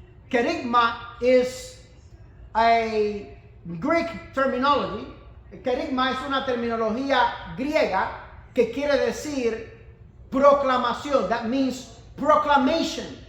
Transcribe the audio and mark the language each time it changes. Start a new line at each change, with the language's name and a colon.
English: Querigma is a Greek terminology.
Spanish: Querigma es una terminología griega que quiere decir proclamación.
English: That means proclamation.